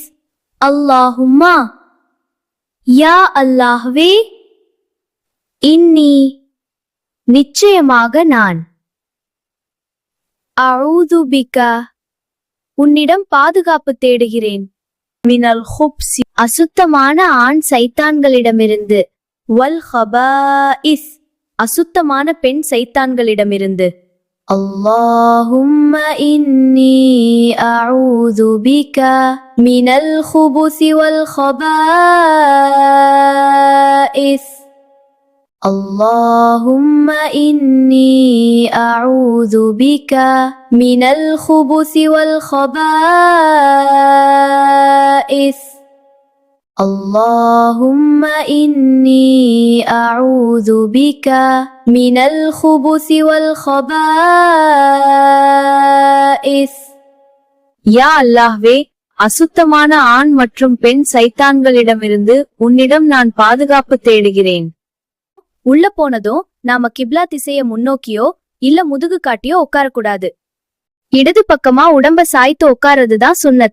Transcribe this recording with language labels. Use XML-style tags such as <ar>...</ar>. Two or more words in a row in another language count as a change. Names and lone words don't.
<ta>அல்லாஹும்மா யா அல்லாஹ்வே, இன்னி நிச்சயமாக நான்</ta> <ar>أعوذ بك</ar> <ta>உன்னிடம் பாதுகாப்பு தேடுகிறேன்,</ta> <ar>من الخبث</ar> <ta>அசுத்தமான ஆண் சைத்தான்களிடமிருந்து,</ta> <ar>والخبائث</ar> <ta>அசுத்தமான பெண் சைத்தான்களிடமிருந்து.</ta> <ar>اللهم إني أعوذ بك من الخبث والخبائث. اللهم إني أعوذ بك من الخبث والخبائث. اللهم إني أعوذ بك من الخبث والخبائث.</ar> <ta>யா அல்லாஹ்வே, அசுத்தமான ஆண் மற்றும் பெண் சைத்தான்களிடமிருந்து உன்னிடம் நான் பாதுகாப்பு தேடுகிறேன். உள்ள போனதும் நாம கிப்லா திசைய முன்னோக்கியோ இல்ல முதுகு காட்டியோ உட்காரக்கூடாது. இடது பக்கமா உடம்ப சாய்த்து உட்கார்றதுதான் சுன்னத்.</ta>